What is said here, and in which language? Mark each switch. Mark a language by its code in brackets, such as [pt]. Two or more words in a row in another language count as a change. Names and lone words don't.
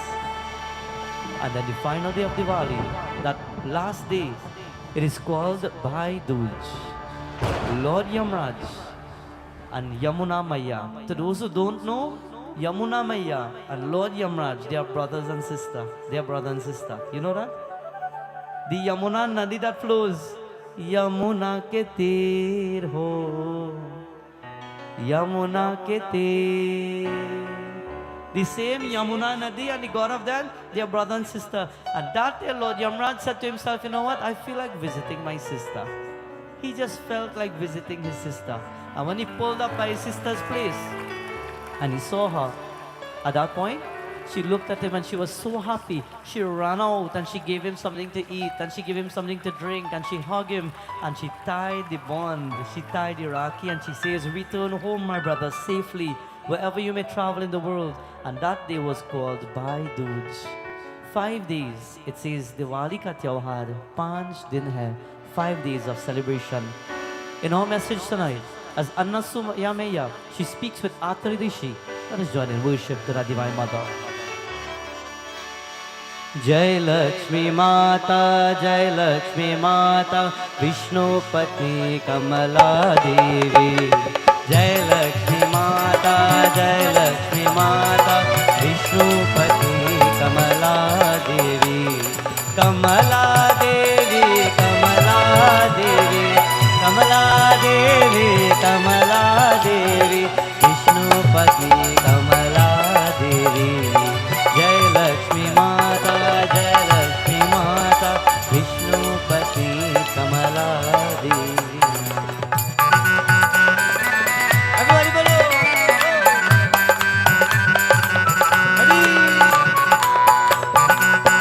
[en] And then the final day of Diwali, that last day, it is called Bhai Dooj. Lord Yamraj and Yamuna Maya. To those who don't know, Yamuna Maya and Lord Yamraj, they are brothers and sisters. They are brother and sister. You know that? The Yamuna Nadi that flows. [hi] यमुना के तीर हो. यमुना के तीर. [en] The same Yamuna Nadi and the god of that, they are brother and sister. And that day Lord Yamraj said to himself, you know what? I feel like visiting my sister. He just felt like visiting his sister. And when he pulled up by his sister's place, and he saw her, at that point, she looked at him and she was so happy. She ran out and she gave him something to eat and she gave him something to drink and she hugged him and she tied the bond. She tied the Rakhi and she says, return home, my brother, safely, wherever you may travel in the world. And that day was called Bhai Dooj. 5 days, it says, [hi] दिवाली का त्योहार, 5 दिन है, [en] 5 days of celebration. In our message tonight, as Anasuya, she speaks with Atridishi. Let us join in worship to the Divine Mother. [hi] जय लक्ष्मी माता, जय लक्ष्मी माता, विष्णु पति कमला देवी. जय लक्ष्मी माता, जय लक्ष्मी माता, विष्णु पति कमला देवी. कमला देवी, कमला देवी, कमला देवी, कमला देवी, विष्णु पति कमला देवी. जय लक्ष्मी माता, जय लक्ष्मी माता, विष्णु पति कमला देवी. [en] Everybody bolo. Hari.